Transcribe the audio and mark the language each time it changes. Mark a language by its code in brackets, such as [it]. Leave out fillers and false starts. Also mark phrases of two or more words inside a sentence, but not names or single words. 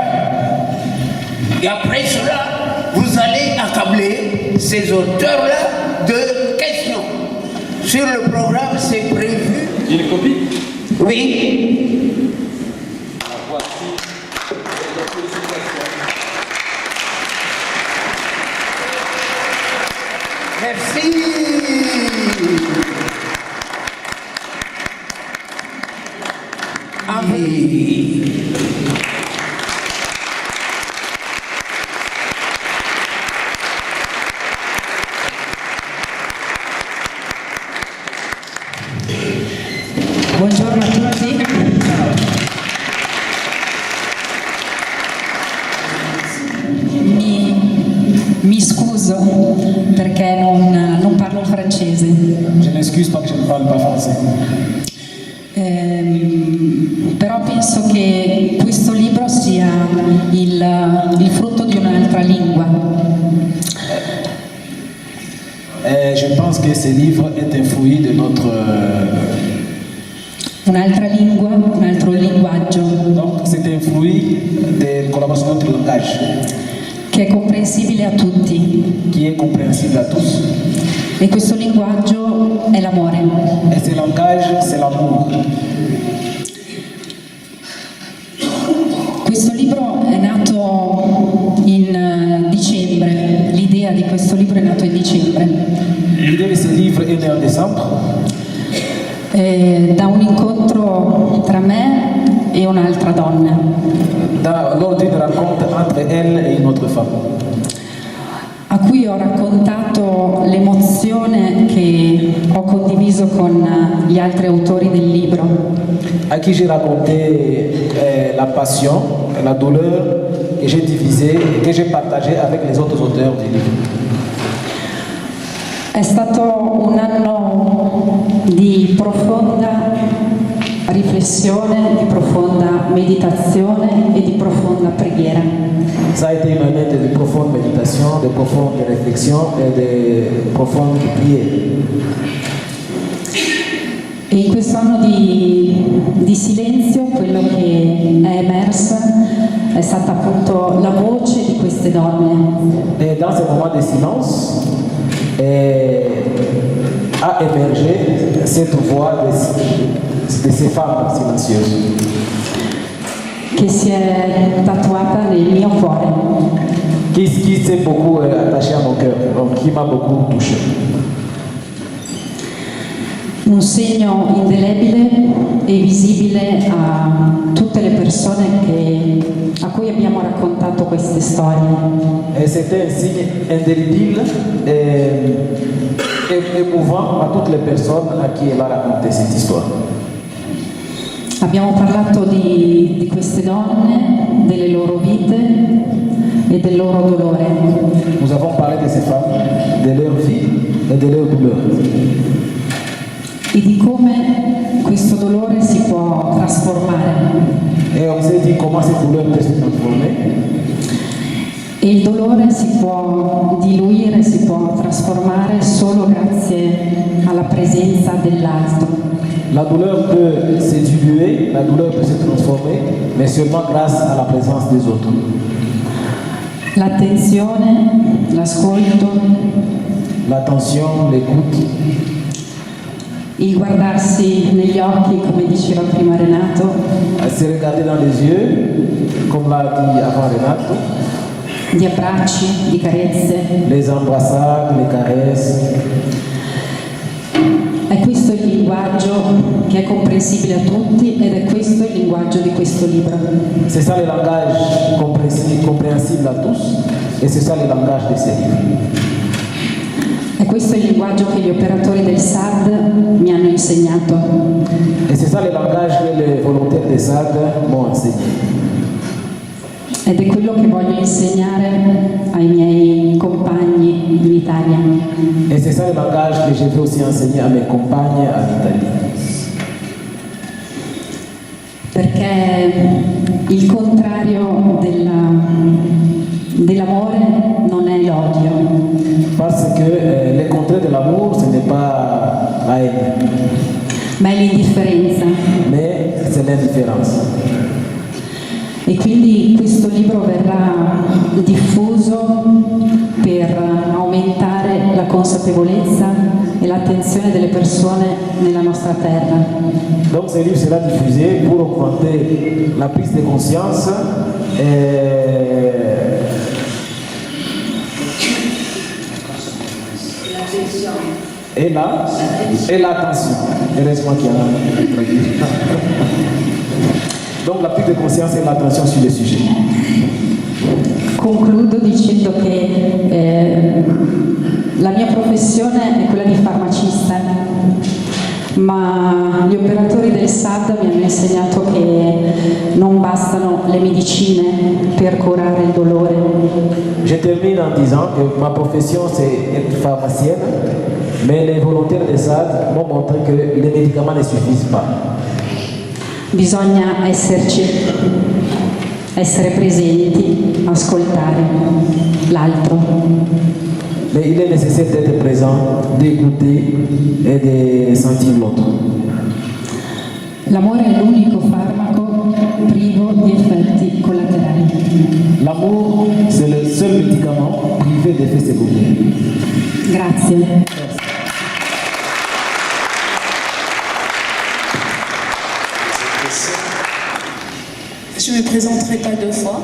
[fr] Et après cela, vous allez accabler ces auteurs-là de questions. Sur le programme, c'est prévu. Une copie? Oui. Merci. [it] Buongiorno a tutti. Mi scuso perché non parlo il francese. [fr] Je m'excuse parce que je ne parle pas français. [it] Però penso che questo libro sia il frutto di un'altra lingua. [fr] Je pense que ce livre est un fruit de notre... [it] Un'altra lingua, un altro linguaggio. [fr] Donc c'est un fruit de collaboration de notre langage. [it] Che è comprensibile a tutti. [fr] Qui est compréhensible à tous. [it] E questo linguaggio è l'amore. [fr] Et ce langage, c'est l'amour. [it] Questo libro è nato in dicembre, l'idea di questo libro è nato in dicembre. [fr] L'idée de ce livre est née en décembre. [it] Da un incontro tra me e un'altra donna. [fr] Lors d'une rencontre entre elle et une autre femme. [it] A cui ho raccontato l'emozione che ho condiviso con gli altri autori del libro. [fr] À qui j'ai raconté la passion, la douleur que j'ai divisée et que j'ai partagée avec les autres auteurs du livre. [it] È stato un anno di profonda riflessione, di profonda meditazione e di profonda preghiera. [fr] Ça a été une année de profonde méditation, de profonde réflexion et de profonde prière. [it] E in questo anno di silenzio quello che è emerso è stata appunto la voce di queste donne. [fr] Et dans ce moment de silence, a émergé cette voix de ces femmes silencieuses. [it] Che si è tatuata nel mio cuore. [fr] Qui s'est beaucoup attaché à mon cœur, qui m'a beaucoup touché. [it] Un segno indelebile e visibile a tutte le persone a cui abbiamo raccontato queste storie. [fr] Et c'était un signe indélébile et émouvant [it] a tutte le persone [fr] a qui elle a raconté cette histoire. [it] Abbiamo parlato di queste donne, delle loro vite e del loro dolore. [fr] Nous avons parlé de ces femmes, de leur vie et de leur douleur. [it] E di come questo dolore si può trasformare. [fr] Et on s'est dit comment cette douleur peut se transformer. [it] E il dolore si può diluire, si può trasformare solo grazie alla presenza dell'altro. [fr] La douleur peut se diluer, la douleur peut se transformer, mais seulement grâce à la présence des autres. [it] L'attenzione, l'ascolto, [fr] l'attention, l'écoute, [it] il guardarsi negli occhi, come diceva prima Renato, [fr] se regarder dans les yeux, comme l'a dit avant Renato, [it] gli abbracci, di carezze. [fr] Les embrassades, les caresses. [it] È questo il linguaggio che è comprensibile a tutti ed è questo il linguaggio di questo libro. [fr] C'est ça le langage compréhensible à tous et c'est ça le langage de ces livres. [it] E questo è il linguaggio che gli operatori del SAD mi hanno insegnato. [fr] Et c'est ça le langage que les volontaires des SAD m'ont enseigné. [it] Ed è quello che voglio insegnare ai miei compagni in Italia. [fr] Et c'est ça le langage que je veux aussi enseigner à mes compagnes en Italie. [it] Perché il contrario dell'amore non è l'odio. [fr] Parce que le contraire de l'amour, ce n'est pas la haine. [it] Ma è l'indifferenza. [fr] Mais c'est l'indifférence. [it] E quindi questo libro verrà diffuso per aumentare la consapevolezza e l'attenzione delle persone nella nostra terra. [fr] Donc ce livre sera diffusé pour augmenter la prise de conscience et l'attention. Heureusement qu'il y a donc la prise de conscience et l'attention sur le sujet. [it] Concludo dicendo che la mia professione è quella di farmacista, ma gli operatori del SAD mi hanno insegnato che non bastano le medicine per curare il dolore. [fr] Je termine en disant que ma profession c'est être pharmacienne, mais les volontaires des SAD m'ont montré que les médicaments ne suffisent pas. [it] Bisogna esserci, essere presenti, ascoltare l'altro. [fr] Mais il est nécessaire d'être présent, d'écouter et de sentir l'autre. [it] L'amore è l'unico farmaco privo di effetti collaterali. [fr] L'amour, c'est le seul médicament privé d'effets secondaires. [it] Grazie. [fr] Je ne me présenterai pas deux fois.